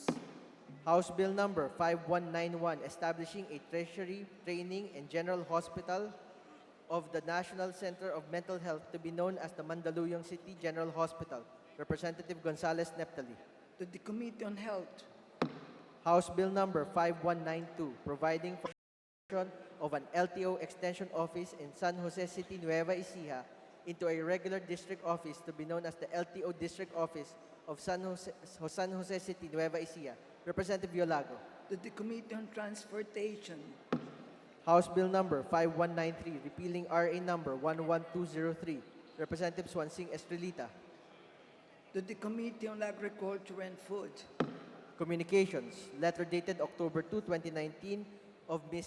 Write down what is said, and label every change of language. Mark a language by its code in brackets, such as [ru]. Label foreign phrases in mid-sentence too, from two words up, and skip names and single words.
[en] House Bill number 5191, establishing a Treasury, Training, and General Hospital of the National Center of Mental Health to be known as the Mandaluyong City General Hospital. Representative Gonzales Neptali. to the Committee on Health, House Bill number 5192, providing for the creation of an LTO Extension Office in San Jose City, Nueva Ecija into a regular district office to be known as the LTO District Office of San Jose City, Nueva Ecija. Representative Violago. to the Committee on Transportation, House Bill number 5193, repealing RA number 11203. Representative Swansing Estrelita. to the Committee on Agriculture and Food, Communications, letter dated October 2, 2019, of Ms.